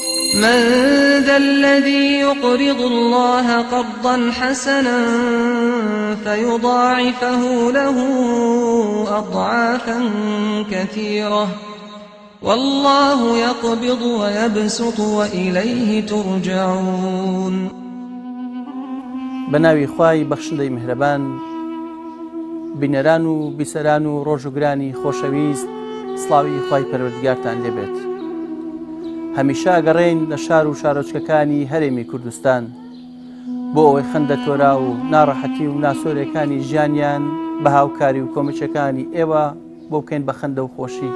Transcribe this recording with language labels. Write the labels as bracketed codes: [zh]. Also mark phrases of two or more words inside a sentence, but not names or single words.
[ar] من ذا الذي يقرض الله قرضا حسنا فيضاعفه له أضعافا كثيرة والله يقبض ويبسط وإليه ترجعون. [ckb] بناوی خوای بەخشندەی میهرەبان، بینەران و بیسەران و ڕۆژوگرانی خۆشەویست، سڵاوی خوای پەروەردگارتان لێبێت. هەمیشە ئەگەڕێین لە شار و شارۆچکەکانی هەرێمی کوردستان بۆ ئەوەی خەندە تۆرا و ناڕەحەتی و ناسۆرەکانی ژیانیان بە هاوکاری و کۆمەچەکانی ئێوە بۆ بکەین بە خەندە و خۆشی.